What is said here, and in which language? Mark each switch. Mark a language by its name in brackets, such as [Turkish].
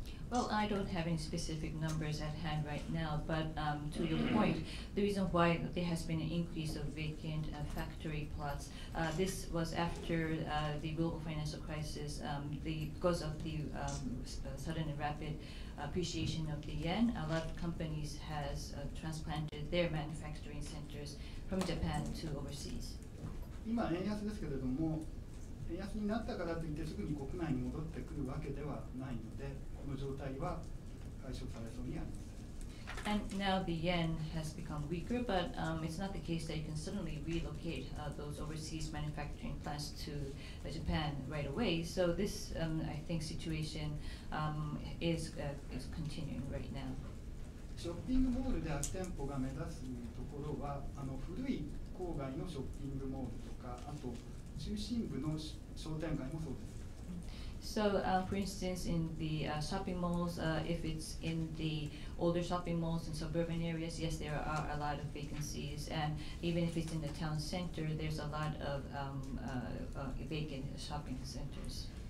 [English] Well, I don't have any specific numbers at hand right now, but to your point, the reason why there has been an increase of vacant factory plots, this was after the global financial crisis, because of the sudden and rapid appreciation of the yen. A lot of companies has transplanted their manufacturing centers from Japan to overseas. [Japanese] 今円安ですけれども、円安になったからといってすぐに国内に戻ってくるわけではないので、この状態は解消されそうにありません。 [English] And now the yen has become weaker, but it's not the case that you can suddenly relocate those overseas manufacturing plants to Japan right away. So this, I think, situation is continuing right now. [Japanese] ショッピングモールで空き店舗が目指すところは、古い郊外のショッピングモールとか、あと中心部の商店街もそうです。 [English] So, for instance, in the shopping malls, if it's in the older shopping malls in suburban areas, yes, there are a lot of vacancies. And even if it's in the town center, there's a lot of vacant shopping centers.